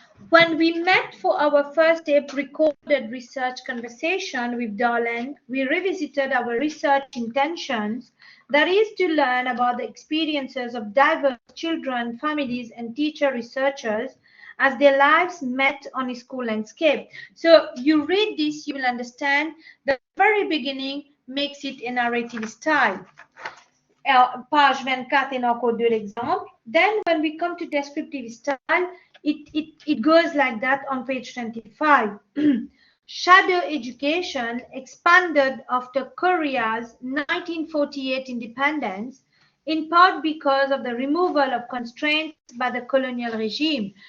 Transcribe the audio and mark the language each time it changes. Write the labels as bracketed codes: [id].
[en] When we met for our first tape recorded research conversation with Darlene, we revisited our research intentions, that is to learn about the experiences of diverse children, families, and teacher researchers as their lives met on a school landscape. So you read this, you will understand the very beginning makes it a narrative style. [fr] Page 24 est encore deux exemples. [en] Then when we come to descriptive style, it goes like that on page 25. Shadow education expanded after Korea's 1948 independence, in part because of the removal of constraints by the colonial regime.